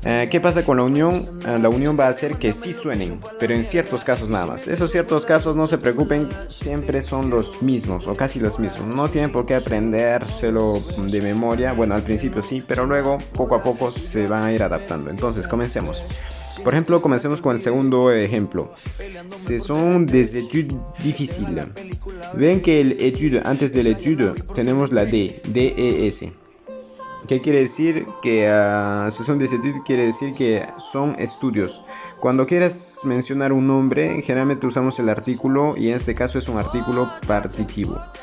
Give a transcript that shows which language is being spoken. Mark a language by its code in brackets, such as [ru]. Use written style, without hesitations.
[es] ¿Qué pasa con la unión? La unión va a hacer que sí suenen, pero en ciertos casos nada más. Esos ciertos casos, no se preocupen, siempre son los mismos o casi los mismos. No tienen por qué aprendérselo de memoria. Bueno, al principio sí, pero luego poco a poco se van a ir adaptando. Entonces, comencemos. Por ejemplo, comencemos con el segundo ejemplo. [fr] Ce sont des études difficiles. [es] Ven que el étude, antes del étude, tenemos la D, D-E-S. ¿Qué quiere decir? Que [fr] ce sont des études [es] quiere decir que son estudios. Cuando quieras mencionar un nombre, generalmente usamos el artículo y en este caso es un artículo partitivo.